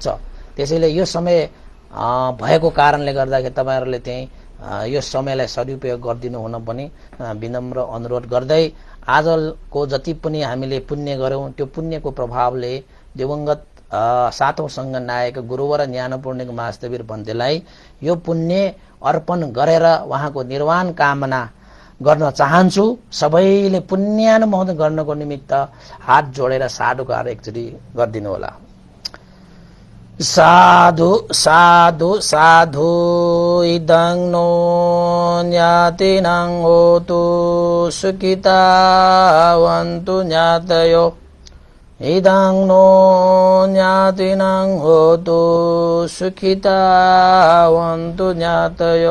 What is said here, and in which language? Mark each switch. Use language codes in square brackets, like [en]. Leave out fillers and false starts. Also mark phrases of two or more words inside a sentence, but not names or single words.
[ne] त्यसैले यो समय भएको कारणले गर्दाखेरि तपाईहरुले चाहिँ यो समयलाई सदुपयोग गरिदिनु हुन पनि विनम्र अनुरोध गर्दै आजको जति पनि हामीले पुण्य गर्यौं त्यो पुण्यको प्रभावले दिवंगत 7औं संघ नायक गुरुवर ज्ञानपूर्णिक महास्तवीर भन्तेलाई यो पुण्य अर्पण गरेर उहाँको निर्वाण कामना गर्न चाहन्छु। सबैले पुण्यानुमोदन गर्नको निमित्त हात जोडेर साधुकार एकचोटि गरिदिनु होला। [pi] साधु साधु साधु इदं नो ज्ञातिनां होतु सुखितावन्तु ज्ञातयो। इदं नो ज्ञातिनां होतु सुखितावन्तु ज्ञातयो।